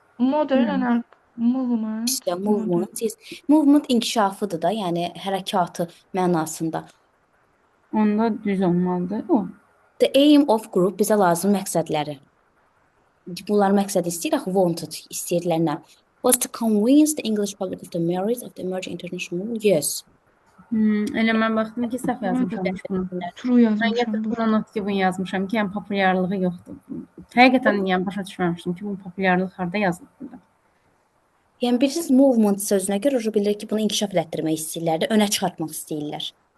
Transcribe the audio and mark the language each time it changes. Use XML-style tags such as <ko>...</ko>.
<en>Modern and movement.</en> <az>İşte movement, yes. Movement inkişafıdır da, yəni hərəkatı mənasında. Onda düz olmalıdır o.</az> <en>The aim of group</en> <az>bizə lazım məqsədləri. Bunlar məqsəd istəyir, axı wanted istəyirlər nə?</az> <en>Was to convince the English public of the merits of the emerging international movement. Yes.</en> <az>Elə mən baxdım ki, səhv yazmışam bunu. True Mən yazmışam. gətirib buna not given yazmışam ki, yəni populyarlığı yoxdur. Həqiqətən yəni başa düşməmişdim ki, bu populyarlıq harda yazılıb burada. Yəni bilirsiniz, movement sözünə görə o bilir ki, bunu inkişaf etdirmək istəyirlər də, önə çıxartmaq istəyirlər.</az>